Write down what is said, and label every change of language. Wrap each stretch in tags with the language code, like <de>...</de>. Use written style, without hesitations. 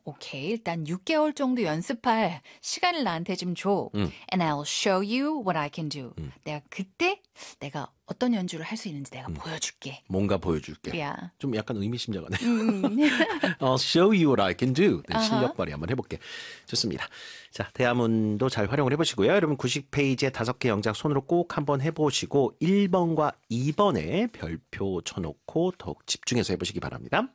<ko>Okay, 일단 6개월 정도 연습할 시간을 나한테 좀 줘.</ko> <en>And I'll show you what I can do.</en> <ko>내가 그때 내가 어떤 연주를 할 수 있는지 내가 보여줄게. 뭔가 보여줄게.</ko> <en>Yeah.</en> <ko>좀 약간 의미심장하네요.</ko> <en>I'll show you what I can do.</en> <ko>네, 실력 발휘 한번 해볼게. 좋습니다. 자, 대화문도 잘 활용을 해보시고요. 여러분 90페이지에 5개 영작 손으로 꼭 한번 해보시고 1번과 2번에 별표 쳐놓고 더욱 집중해서 해보시기 바랍니다.</ko>